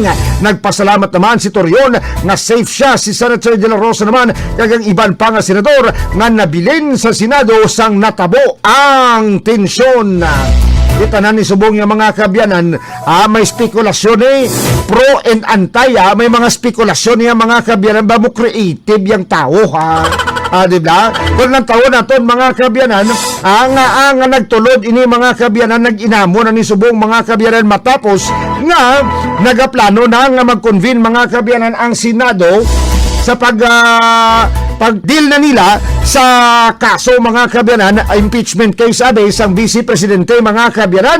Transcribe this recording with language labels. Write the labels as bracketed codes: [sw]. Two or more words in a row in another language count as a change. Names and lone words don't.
[hil] Nagpasalamat naman si Torion nga safe siya. Si Senator De La Rosa naman kagang iban pa nga senador nga nabilin sa Senado sang natabo ang tensyon. Itanan ni subong yung mga kabiyanan, may spekulasyon [en] pro and anti, [hil] may mga spekulasyon yung mga kabiyanan, ba mo creative yung tao diba? Kung lang tao naton mga kabiyanan, ang nagtulod ini mga kabiyanan, nag-inamo na ni subong mga kabiyanan matapos nga nagaplano na nga mag-convene mga kabiyanan ang Senado sa pag-deal na nila sa kaso mga kabiyanan, [en] impeachment case [hil] sang Vice Presidente mga kabiyanan.